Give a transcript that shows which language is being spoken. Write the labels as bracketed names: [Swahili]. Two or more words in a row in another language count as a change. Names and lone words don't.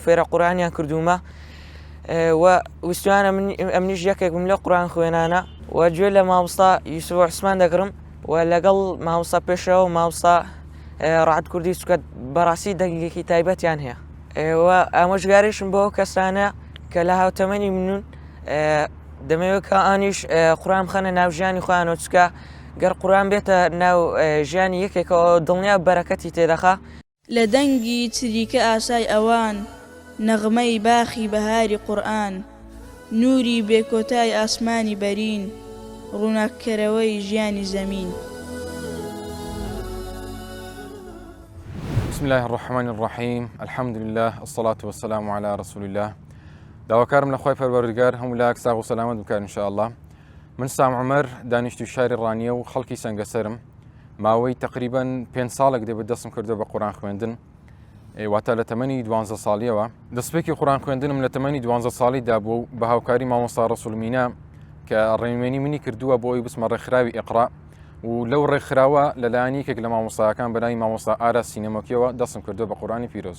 [Central Kurdish] فێرە قوڕانیان کردومە و ویستوانە ئەمنیش یەکێک بم لە قوڕان خوێنانە و گوێ لە مامۆستا یوسف عوسمان دەگرم و لەگەڵ مامۆستا پێشەوە و مامۆستا ڕعد کوردی چکە بەڕاستی دەنگێکی تایبەتیان هەیە و ئامۆژگاریشم بۆ کەسانە کە لە هاوتەمەنی منون دەمەوێت کە ئانیش قوڕان بخەنە ناو ژیانی خۆیانەوە، چکە گەر قوڕان بێتە ناو ژیانی یەکێکەوە دڵنیا بەرەکەتی تێدەخا. لە دەنگی چریکە ئاسای ئەوان، نەغمەی باخی بەهاری قورئان، نوری بێکۆتای ئاسمانی بەرین، ڕووناککەرەوەی ژیانی زەمین. [Arabic] بسم الله الرحمن الرحيم، الحمد لله، الصلاة والسلام على رسول الله. [Central Kurdish] داواکارم لە خۆی پەروەردگار هەموو لاک ساغ و سەلامەت بکات [Arabic] ان شاء الله. [Central Kurdish] من سام عومەر، دانیشتووی شاری ڕانیە و خەڵکی سەنگەسەرم. ماوەی تقریبا 5 ساڵێک دەبێت دەستم کردو بە قوڕان خوێندن، واتە لە تەمەنی 12 ساڵیەوە. دەستپێکی قوڕان خوێندنم لە تەمەنی 12 ساڵیدا بوو بە هاوکاری مامۆستا ڕەسوول مینا کە ڕێنموێنی منی کردووە بۆ ئەوی بچمە ڕێکخراوی ئیقرا، و لەو ڕێکخراوە لەلایەن یەکێک لە مامۆستایەکان بەلای مامۆستا ئارا سینەمەکیەوە دەستم کردووە بە قورئانی پیرۆز.